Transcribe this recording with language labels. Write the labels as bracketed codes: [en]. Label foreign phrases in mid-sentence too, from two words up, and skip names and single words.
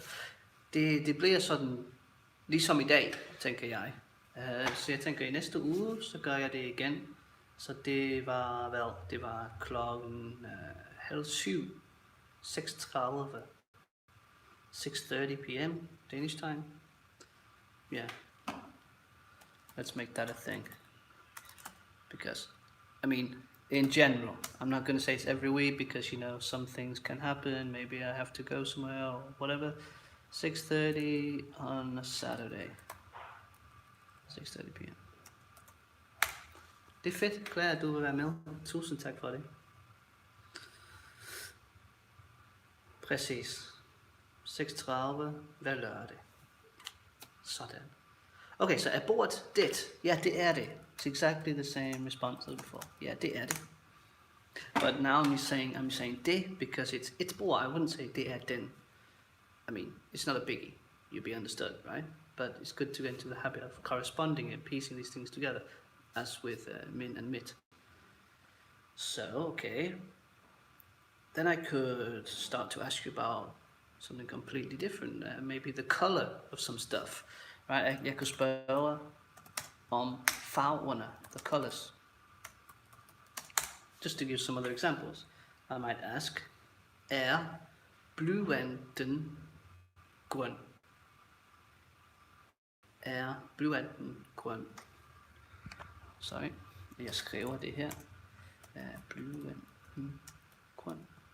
[da] Det bliver sådan, ligesom i dag, tænker jeg. Så jeg tænker, i næste uge, så gør jeg det igen. Så det var, det var klokken 6:30, [en] 6:30 p.m. Danish time. Yeah. Let's make that a thing. Because, I mean, in general, I'm not going to say it's every week because, you know, some things can happen. Maybe I have to go somewhere or whatever. 6:30 on a Saturday. 6:30 p.m. [da] Det er fedt, Claire, at du vil være med. Tusind tak for det. Præcis. 6:30 hver lørdag. Sådan. [en] Okay, so [da] bordet dit. Ja, det er det. [en] It's exactly the same response as before. [da] Ja, det er det. [en] But now I'm saying det because it's [da] et bord. [en] I wouldn't say [da] det er den. [en] I mean, it's not a biggie. You'll be understood, right? But it's good to get into the habit of corresponding and piecing these things together, as with min and mit. So, okay. Then I could start to ask you about something completely different. Maybe the color of some stuff, right? [da] Jeg kunne spørge om farverne, [en] the colors. Just to give some other examples, I might ask, [da] blyanten grøn? Blyanten grøn? [en] Sorry, [da] jeg skriver det her. Blyanten grøn?